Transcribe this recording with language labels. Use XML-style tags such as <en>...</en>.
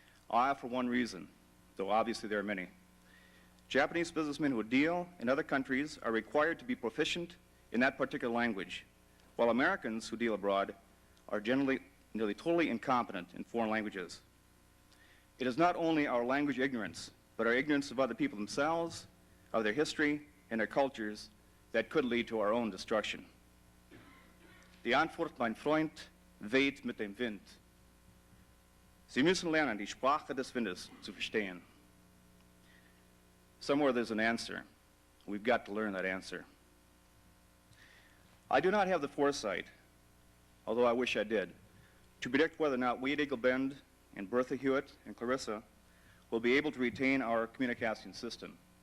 <en>For one reason, though obviously there are many. Japanese businessmen who deal in other countries are required to be proficient in that particular language, while Americans who deal abroad are generally nearly totally incompetent in foreign languages. It is not only our language ignorance, but our ignorance of other people themselves, of their history, and their cultures that could lead to our own destruction.</en> <de>Die Antwort, mein Freund, weht mit dem Wind. Sie müssen lernen, die Sprache des Windes zu verstehen.</de> <en>Somewhere there's an answer. We've got to learn that answer. I do not have the foresight, although I wish I did, to predict whether or not we at Eagle Bend and Bertha-Hewitt and Clarissa will be able to retain our Comunicasting system.</en>